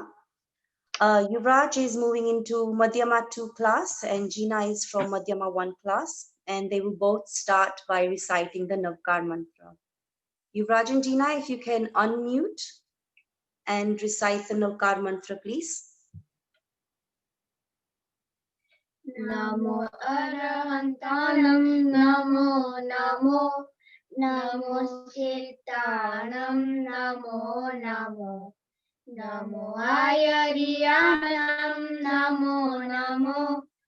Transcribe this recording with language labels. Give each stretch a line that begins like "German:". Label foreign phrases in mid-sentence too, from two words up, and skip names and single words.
English: Yuvraj is moving into Madhyama 2 class and Gina is from Madhyama 1 class, and they will both start by reciting the Navkar mantra. Yuvraj and Gina, if you can unmute and recite the Navkar mantra, please.
Prakrit languages: Namo Arahantanam, Namo Namo, Namo Sitanam, Namo Namo, Namo Ayariyanam, Namo Namo,